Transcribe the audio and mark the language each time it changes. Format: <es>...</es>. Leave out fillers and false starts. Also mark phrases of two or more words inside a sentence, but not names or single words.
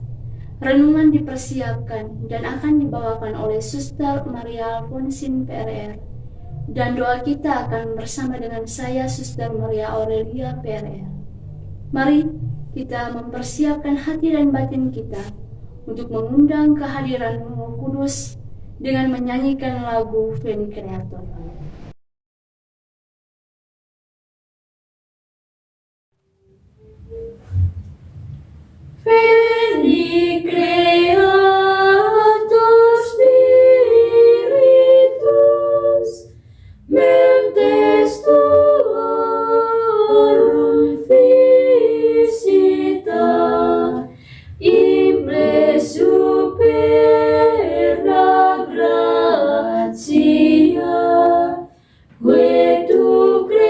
<id>Renungan dipersiapkan dan akan dibawakan oleh Suster Maria Alfonsin PRR. Dan doa kita akan bersama dengan saya, Suster Maria Aurelia PRR. Mari kita mempersiapkan hati dan batin kita untuk mengundang kehadiran Roh Kudus dengan menyanyikan lagu Veni Creator.</id> <la>Veni Creator Spiritus Mentes tuorum visita, imble superna gratia, que tu</la>